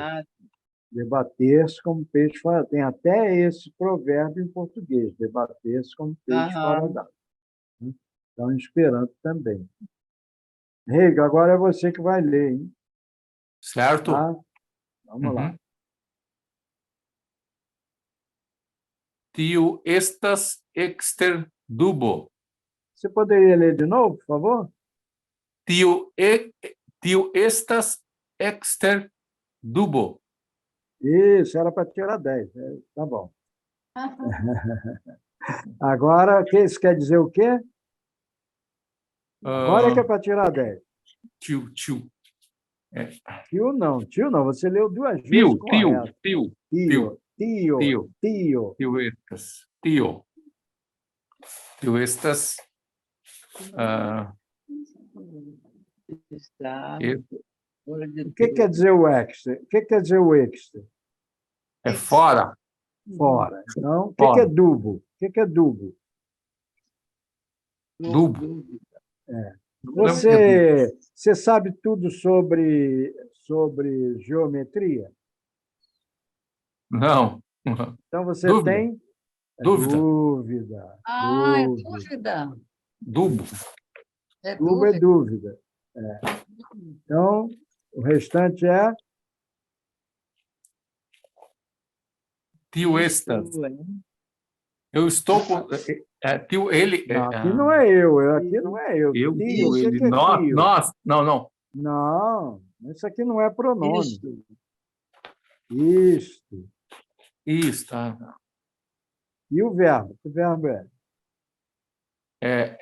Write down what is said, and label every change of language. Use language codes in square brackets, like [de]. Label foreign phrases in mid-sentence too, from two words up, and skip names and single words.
[pt] Debater-se como peixe fora. Tem até esse provérbio em português, debater-se como peixe fora d'água. Então, esperando também. Reiga, agora é você que vai ler, hein? Certo? Tá? Vamos lá. [eo] Tio estas exter dubo. [pt] Você poderia ler de novo, por favor? [eo] Tio estas exter dubo. [pt] Isso, era para tirar 10. Tá bom. Agora, isso quer dizer o quê? Agora que é para tirar 10. Tio. Tio não, você leu duas vezes [eo] Tio estas. Tio estas. [pt] O que quer dizer o extra? O que quer dizer o extra? É fora. Fora. Então, o que é dubo? O que é dubo? Dubo. Você sabe tudo sobre geometria? Não. Então você Dúvida. tem Dúvida. dúvida. É dúvida. Dubo. Dubo é dúvida. Então, o restante é [eo] tio estas. [pt] Eu estou com... tio, ele... Não, aqui não é eu, aqui não é eu. Eu, Tio, tio, o que ele, que é tio? nós. Não. Não, isso aqui não é pronome. Isto. Isto. Isso, tá. E o verbo? Que verbo é?